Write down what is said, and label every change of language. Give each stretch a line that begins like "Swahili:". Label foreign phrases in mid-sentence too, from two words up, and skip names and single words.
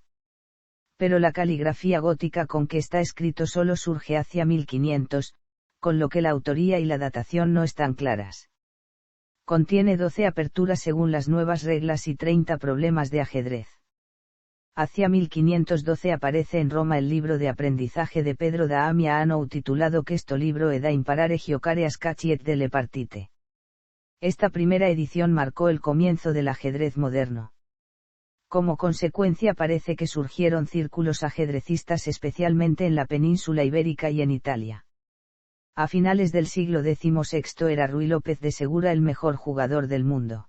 Spanish: Pero la caligrafía gótica con que está escrito solo surge hacia 1500, con lo que la autoría y la datación no están claras. Contiene 12 aperturas según las nuevas reglas y 30 problemas de ajedrez. Hacia 1512 aparece en Roma el libro de aprendizaje de Pedro da Amiano titulado Questo libro ed a imparare giocare a scacchi et delle partite. Esta primera edición marcó el comienzo del ajedrez moderno. Como consecuencia parece que surgieron círculos ajedrecistas especialmente en la península ibérica y en Italia. A finales del siglo XVI era Ruy López de Segura el mejor jugador del mundo.